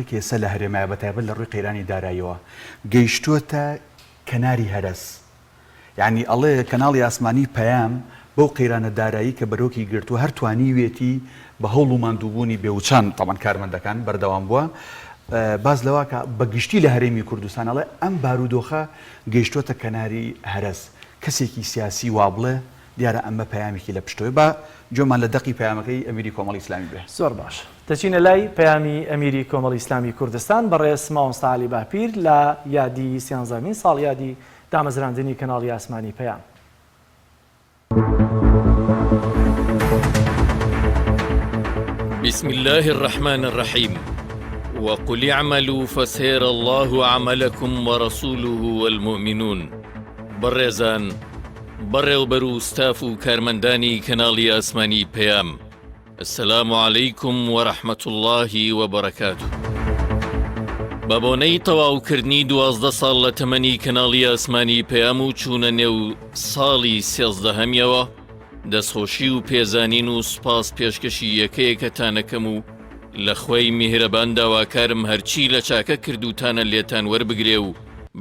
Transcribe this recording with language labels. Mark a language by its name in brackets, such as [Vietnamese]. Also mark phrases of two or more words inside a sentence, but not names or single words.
[Central Kurdish] کە ئێستا لە هەرێمایە بەتایبەت لە ڕووی قەیرانی داراییەوە گەیشتووەتە کەناری هەرس یعنی ئەڵێ کەناڵی ئاسمانی پەیام بەو قەیرانە دارایی کە بەرۆکی گرتووە هەر توانیوێتی بە هەوڵ و ماندووبوونی بێوچان تاوان کارمەندەکان بەردەوام بووە باز لەوە کە بەگشتی لە هەرێمی کوردستان ئەڵێ ئەم بارودۆخە گەیشتووەتە کەناری هەرس کەسێکی سیاسی وا بڵێ دیارە ئەمە پەیامێکی لە پشتۆی بە جۆمان لە دەقی پەیامەکەی ئەمیری کۆمەڵی ئیسلامی بێ زۆر باش دەچینە لای پەیامی ئەمیری کۆمەڵی ئیسلامی کوردستان بەڕێز مامۆستا عەلی باپیر لە یادی 13مین ساڵ یادی دامەزراندنی کەناڵی ئاسمانی پەیام [Arabic] بسم الله الرحمن الرحيم وقل اعملوا فسيرى الله عملكم ورسوله والمؤمنون [Central Kurdish] بەڕێزان بەڕێوبەر و ستاف و کارمەندانی کەناڵی ئاسمانی پەیام [Arabic] السلام عەلەیکم وەرەحمەت الله وبەرەکاتوه [Central Kurdish] بە بۆنەی تەواوکردنی 12 ساڵ لە تەمەنی کەناڵی ئاسمانی پەیام و چوونە نێو ساڵی 13هەمیەوە دەستخۆشی و پێزانین و سوپاس پێشکەشی یەکەیەکەتانەکەم و لە خۆی میهرەبان داواکارم هەرچی لە چاکە کردوتانە لێتان وەربگرێ و بە